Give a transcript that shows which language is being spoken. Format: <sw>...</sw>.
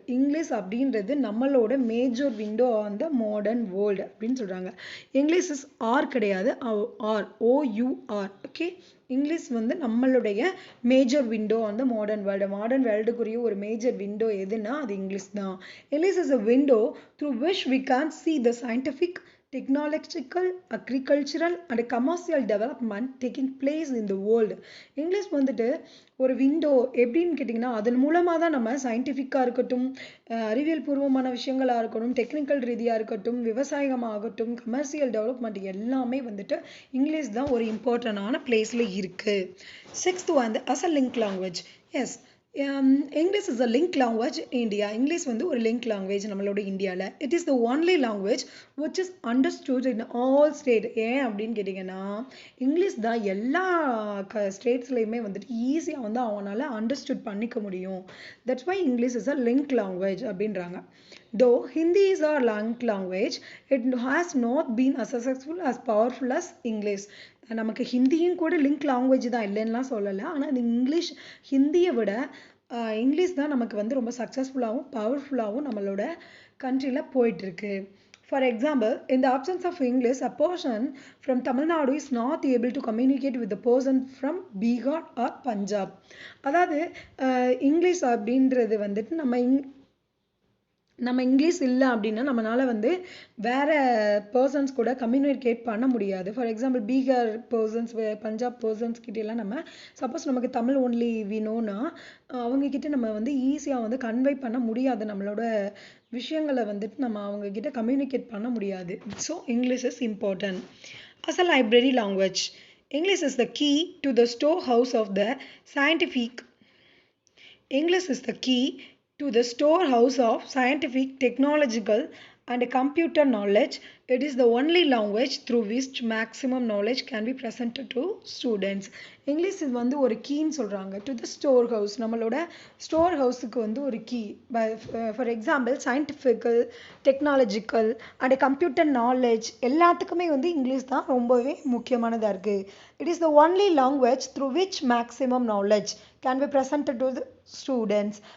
<en>English</en> <ta>அப்படின்றது நம்மளோட</ta> <en>major window on the modern world</en> <ta>அப்படின்னு சொல்கிறாங்க.</ta> <en>English is are கிடையாது, our, OUR. Okay, English</en> <ta>வந்து நம்மளுடைய</ta> <en>Major window on the modern world.</en> <ta>Modern வேர்ல்டுக்குரிய ஒரு மேஜர் விண்டோ எதுனா அது இங்கிலீஷ் தான்.</ta> <en>English is a window through which we can see the scientific, technological, agricultural and commercial development taking place in the world.</en> <ta>English வந்துட்டு ஒரு window எப்படின்னு கேட்டிங்கன்னா, அதன் மூலமாக தான் நம்ம சயின்டிஃபிக்காக இருக்கட்டும், அறிவியல் பூர்வமான விஷயங்களாக இருக்கட்டும், டெக்னிக்கல் ரீதியாக இருக்கட்டும், விவசாயமாகட்டும், கமர்ஷியல் டெவலப்மெண்ட் எல்லாமே வந்துட்டு இங்கிலீஷ் தான் ஒரு இம்பார்ட்டண்டான பிளேஸில் இருக்குது.</ta> <en>Sixth வந்து as a link language. Yes, English is a link language India. English வந்து ஒரு link language</en> <ta>நம்மளோட இந்தியாவில்.</ta> <en>It is the only language which is understood in all state.</en> <ta>ஏன் அப்படின்னு கேட்டிங்கன்னா, இங்கிலீஷ் தான் எல்லா ஸ்டேட்ஸ்லையுமே வந்துட்டு ஈஸியாக வந்து அவங்களால அண்டர்ஸ்டுட் பண்ணிக்க முடியும்.</ta> <en>that's why English is a link language</en> <ta>அப்படின்றாங்க.</ta> <en>Though Hindi is our link language, it has not been as successful as powerful as English.</en> <ta>நமக்கு ஹிந்தியும் கூட லிங்க் லாங்குவேஜ் தான், இல்லைன்னா சொல்லலை. ஆனால் இந்த இங்கிலீஷ், ஹிந்தியை விட இங்கிலீஷ் தான் நமக்கு வந்து ரொம்ப சக்ஸஸ்ஃபுல்லாகவும் பவர்ஃபுல்லாகவும் நம்மளோட கண்ட்ரியில் போயிட்டுருக்கு.</ta> <en>For example, in the absence of English, a person from Tamil Nadu is not able to communicate with the person from Bihar or Punjab.</en> <ta>அதாவது இங்கிலீஷ் அப்படின்றது வந்துட்டு நம்ம இங்கிலீஷ் இல்லை அப்படின்னா நம்மளால வந்து வேறு பர்சன்ஸ் கூட கம்யூனிகேட் பண்ண முடியாது. For example, Bihar persons, Punjab persons கிட்டலாம் நம்ம சப்போஸ் நமக்கு தமிழ் ஒன்லி வினோன்னா அவங்கக்கிட்ட நம்ம வந்து ஈஸியாக வந்து கன்வே பண்ண முடியாது. நம்மளோட விஷயங்களை வந்துட்டு நம்ம அவங்கக்கிட்ட கம்யூனிகேட் பண்ண முடியாது.</ta> <en>So English is important. As a library language, English is the key to the store house of the scientific. English is the key to the storehouse of scientific, technological, and computer knowledge. It is the only language through which maximum knowledge can be presented to students. English is</en> <ta>வந்து ஒரு கீன்னு சொல்கிறாங்க.</ta> <en>to the store house,</en> <ta>நம்மளோட store ஹவுஸுக்கு வந்து ஒரு</ta> <en>Key. For example, scientifical, technological and computer knowledge</en> <ta>எல்லாத்துக்குமே வந்து</ta> <en>English தான்</en> <ta>ரொம்பவே முக்கியமானதாக இருக்குது.</ta> <en>It is the only language through which maximum knowledge can be presented to the students.</en>